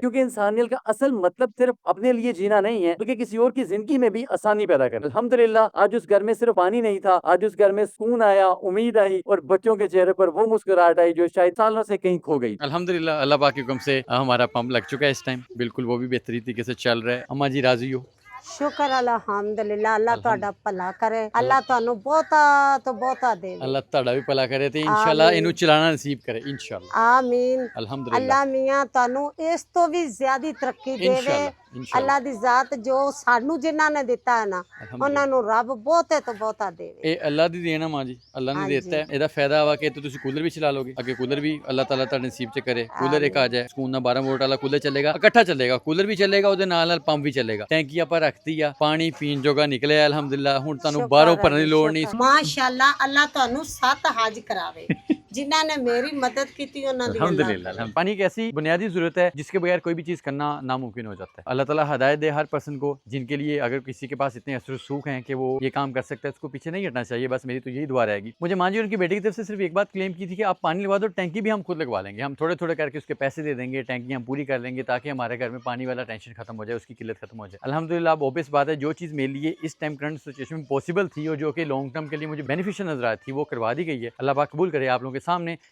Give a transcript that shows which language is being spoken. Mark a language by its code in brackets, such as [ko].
[hi] क्योंकि इंसानियत का असल मतलब सिर्फ अपने लिए जीना नहीं है, बल्कि किसी और की जिंदगी में भी आसानी पैदा करना। अल्हम्दुलिल्लाह आज उस घर में सिर्फ पानी नहीं था, आज उस घर में सुकून आया, उम्मीद आई और बच्चों के चेहरे पर वो मुस्कुराहट आई जो शायद सालों से कहीं खो गई। अल्हम्दुलिल्लाह अल्लाह पाक के हुक्म से हमारा पंप लग चुका है इस टाइम, बिल्कुल वो भी बेहतरीन तरीके से चल रहा है। अम्मा जी राजी हो? शुक्र अल्हम्दुलिल्लाह अल्लाह [pa] ਤੁਹਾਡਾ ਭਲਾ ਕਰੇ ਅੱਲਾਹ ਤੁਹਾਨੂੰ ਬਹੁਤਾ ਤੋਂ ਬਹੁਤਾ ਦੇਵੇ अल्लाह ਤੁਹਾਡਾ ਵੀ ਭਲਾ ਕਰੇ ਤੇ ਇਨਸ਼ਾਅੱਲਾ ਆਮੀਨ। ਇਹਨੂੰ ਚਲਾਣਾ ਨਸੀਬ ਕਰੇ ਇਨਸ਼ਾਅੱਲਾ ਆਮੀਨ ਅਲਹਮਦੁਲਿल्लाह ਅੱਲਾਹ ਮੀਆਂ ਤੁਹਾਨੂੰ ਇਸ ਤੋਂ ਵੀ ਜ਼ਿਆਦੀ ਤਰੱਕੀ ਦੇਵੇ ਇਨਸ਼ਾਅੱਲਾ ਇਨਸ਼ਾਅੱਲਾ ਅੱਲਾਹ ਦੀ ਜ਼ਾਤ ਜੋ ਸਾਨੂੰ ਜਿਨ੍ਹਾਂ ਨੇ ਦਿੱਤਾ ਹੈ ਨਾ ਉਹਨਾਂ ਨੂੰ ਰੱਬ ਬਹੁਤੇ ਤੋਂ ਬਹੁਤਾ ਦੇਵੇ ਇਹ ਅੱਲਾ ਦੀ ਦੇਣ ਆ ਮਾਂ ਜੀ ਅੱਲਾ ਨੇ ਹਾਂਜੀ। ਦਿੱਤਾ ਹੈ ਇਹਦਾ ਫਾਇਦਾ ਵਾ ਕਿ ਤੁਸੀਂ ਕੂਲਰ ਵੀ ਚਲਾ ਲੋਗੇ ਅੱਗੇ ਕੂਲਰ ਵੀ ਅੱਲਾਹ ਤਾਲਾ ਤੁਹਾਡੇ ਨਸੀਬ 'ਚ ਕਰੇ ਕੂਲਰ ਇੱਕ ਆ ਜਾਏ ਸਕੂਨ ਨਾਲ 12 ਵੋਲਟ ਵਾਲਾ ਕੂਲਰ ਚੱਲੇਗਾ ਇਕੱਠਾ ਚੱਲੇਗਾ ਕੂਲਰ ਵੀ ਚੱਲੇਗਾ ਉਹਦੇ ਨਾਲ ਨਾਲ ਪੰਪ ਵੀ ਚੱਲੇਗਾ ਟੈਂਕੀ ਆਪਾਂ ਰੱਖਤੀ ਆ ਪਾਣੀ ਪੀਣ ਜੋਗਾ ਨਿਕਲਿਆ ਅਲਹਮਦੁਲਿल्लाह ਹੁਣ ਤੁਹਾਨੂੰ ਬਾਹਰੋਂ ਭਰਨ ਦੀ ਲੋੜ ਨਹੀਂ ਮਾਸ਼ਾਅੱਲਾ ਅੱਲਾਹ ਤੁਹਾਨੂੰ 7 ਹਜ ਕਰਾਵੇ ਜਿਨ੍ਹਾਂ ਨੇ ਮੇਰੀ ਮਦਦ ਕੀਤੀ ਉਹਨਾਂ ਦੀ [hi] अल्हम्दुलिल्लाह पानी एक ऐसी बुनियादी जरूरत है जिसके बगैर कोई भी चीज़ करना नामुमकिन हो जाता है अल्लाह ताला हदायत दे हर पर्सन को जिनके लिए अगर किसी के पास इतने असर सूख हैं कि वो ये काम कर सकता है उसको पीछे नहीं हटना चाहिए बस मेरी तो यही दुआ रहेगी मुझे मां जी उनकी बेटे की तरफ से सिर्फ एक बात क्लेम की थी कि आप पानी लगवा दो टैंकी भी हम खुद लगवा लेंगे हम थोड़े थोड़े करके उसके पैसे दे देंगे टैंकी हम पूरी कर लेंगे ताकि हमारे घर में पानी वाला टेंशन खत्म हो जाए उसकी किल्लत खत्म हो जाए अल्हम्दुलिल्लाह अब ऑब्वियस बात है जो चीज़ मेरे लिए इस टाइम करंट सिचुएशन में पॉसिबल थी और जो कि लॉन्ग टर्म के लिए मुझे बेनिफिशियल नजर आई थी वो करवा दी गई है अल्लाह पाक कबूल करे आप लोगों के सामने